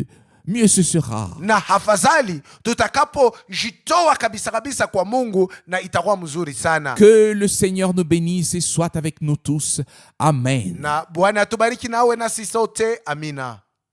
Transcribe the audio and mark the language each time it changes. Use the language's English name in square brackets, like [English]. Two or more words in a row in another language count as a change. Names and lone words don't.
[French] Mieux ce sera. [Swahili] Na hafadhali tutakapojitoa kabisa kabisa kwa Mungu, na itakuwa mzuri sana. [French] Que le Seigneur nous bénisse et soit avec nous tous. Amen. [Swahili] Na Bwana atubariki nawe nasi sote. Amina.